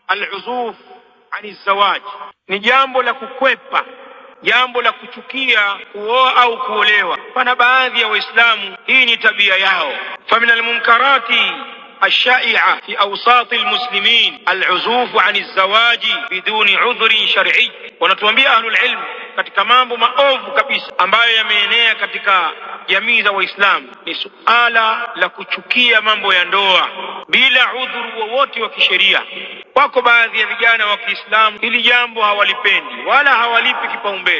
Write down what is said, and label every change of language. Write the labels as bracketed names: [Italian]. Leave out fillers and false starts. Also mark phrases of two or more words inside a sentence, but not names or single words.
[Arabic] العزوف عن الزواج [Swahili] ni jambo la kukwepa, jambo la kuchukia kuoa au kuolewa. Pana baadhi ya Waislamu hii ni tabia yao. [Arabic] فمن المنكرات الشائعة في أوساط المسلمين العزوف عن الزواج بدون عذر شرعي. [Swahili] Wanatuambia [Arabic] أهل العلم [Swahili] katika mambo maovu kabisa ambayo yameenea katika jamii za Waislamu ni suala la kuchukia mambo ya ndoa bila udhuru wowote wa kisheria. Wako baadhi ya vijana wa Kiislamu hili jambo hawalipendi wala hawalipi kipaumbele.